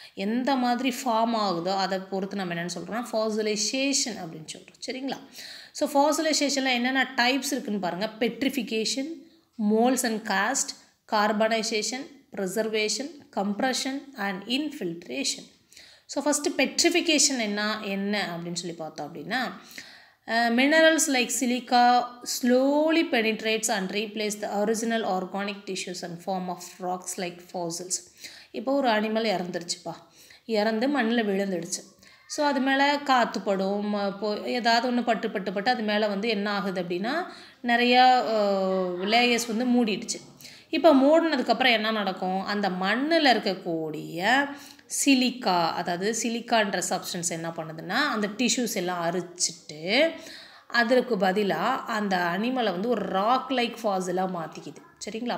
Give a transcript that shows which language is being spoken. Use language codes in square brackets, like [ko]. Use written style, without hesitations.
[ta] எந்த மாதிரி ஃபார்ம் ஆகுதோ அதை பொறுத்து நம்ம என்னென்னு சொல்கிறோம்னா ஃபாசிலைசேஷன் அப்படின்னு சொல்கிறோம். சரிங்களா. ஸோ ஃபாசிலைசேஷனில் என்னென்ன டைப்ஸ் இருக்குதுன்னு பாருங்கள். Petrification, moles and cost, carbonisation, preservation, compression and infiltration. So first petrification என்ன அப்படின்னு சொல்லி பார்த்தோம் அப்படின்னா [en] minerals like silica slowly penetrates and replace the original organic tissues and form of rocks like fossils. [ta] இப்போ ஒரு அனிமல் இறந்துருச்சுப்பா, இறந்து மண்ணில் விழுந்துடுச்சு. ஸோ அது மேலே காற்றுப்படும், இப்போ ஏதாவது ஒன்று பட்டு அது மேலே வந்து என்ன ஆகுது அப்படின்னா நிறையா லேயர்ஸ் வந்து மூடிடுச்சு. இப்போ மூடினதுக்கப்புறம் என்ன நடக்கும், அந்த மண்ணில் இருக்கக்கூடிய சிலிக்கா, அதாவது சிலிக்கான்ற சப்ஸ்டன்ஸ் என்ன பண்ணுதுன்னா அந்த டிஷ்யூஸ் எல்லாம் அரிச்சிட்டு அதற்கு பதிலாக அந்த அனிமலை வந்து ஒரு ராக் லைக் ஃபாசிலாக மாற்றிக்குது. சரிங்களா.